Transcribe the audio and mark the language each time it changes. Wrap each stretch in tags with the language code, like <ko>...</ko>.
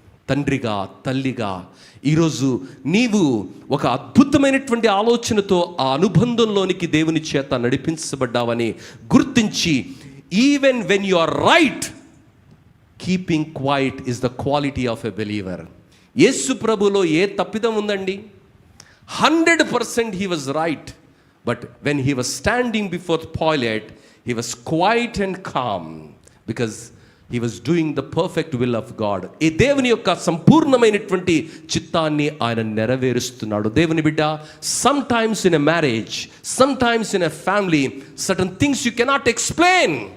<te>తండ్రిగా, తల్లిగా ఈరోజు నీవు ఒక అద్భుతమైనటువంటి ఆలోచనతో ఆ అనుబంధంలోనికి దేవుని చేత నడిపించబడ్డావని గుర్తించి,</te> <en>Even when you are right, keeping quiet is the quality of a believer.</en> <te>యేసు ప్రభులో ఏ తప్పిదం ఉందండి?</te> <en>100% he was right, but when he was standing before Pilate, he was quiet and calm because he was doing the perfect will of God.</en> <te>ఈ దేవుని యొక్క సంపూర్ణమైనటువంటి చిత్తాన్ని ఆయన నెరవేరుస్తున్నాడు. దేవుని బిడ్డ,</te> <en>sometimes in a marriage, sometimes in a family, certain things you cannot explain.</en>